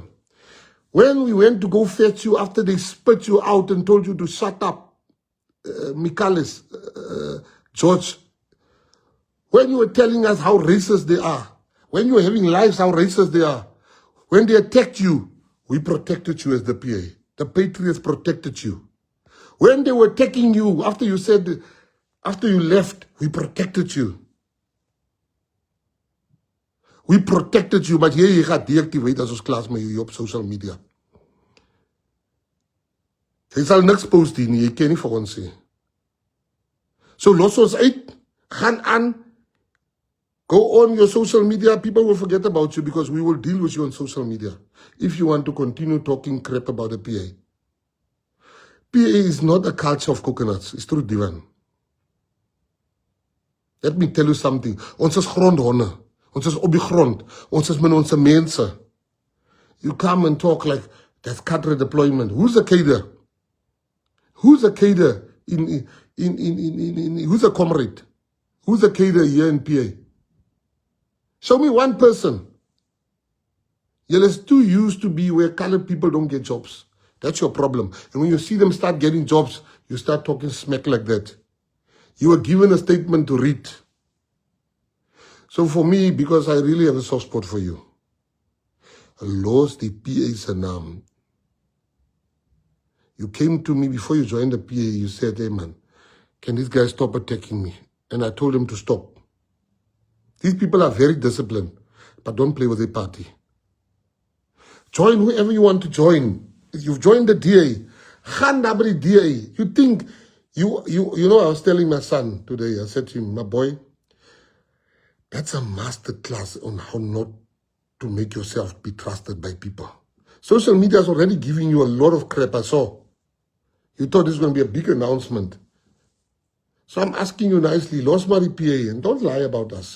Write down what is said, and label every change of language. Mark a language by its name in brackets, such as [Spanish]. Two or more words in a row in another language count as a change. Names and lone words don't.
[English] When we went to go fetch you after they spit you out and told you to shut up, Michalis, George, when you were telling us how racist they are, when you were having lives, how racist they are, when they attacked you, we protected you as the PA. The Patriots protected you. When they were attacking you, after you said, after you left, we protected you. We protected you, but here you got deactivate [Afrikaans] as ons klas met jou op [English] social media. [Afrikaans] Jy sal niks post hier nie, jy ken nie vir ons sê. So los ons uit, gaan aan, [English] go on your social media, people will forget about you because we will deal with you on social media. If you want to continue talking crap about the PA. PA is not a culture of coconuts, it's true Divan. Let me tell you something, [Afrikaans] ons is grondhonde. Ons is op die grond. Ons is met ons mense. [English] You come and talk like that's cadre deployment. Who's a cadre? Who's a cadre who's a comrade? Who's a cadre here in PA? Show me one person. You're too used to be where colored people don't get jobs. That's your problem. And when you see them start getting jobs, you start talking smack like that. You were given a statement to read. So for me, because I really have a soft spot for you, [Afrikaans] Los die PA se naam. [English] You came to me before you joined the PA, you said, hey man, can this guy stop attacking me? And I told him to stop. These people are very disciplined, but don't play with their party. Join whoever you want to join. If you've joined the DA, [Afrikaans] gaan daar by die DA. [English] You think, you know, I was telling my son today, I said to him, my boy, that's a master class on how not to make yourself be trusted by people. Social media is already giving you a lot of crap, I saw. You thought this was going to be a big announcement. So I'm asking you nicely, Los Mari PA, and don't lie about us.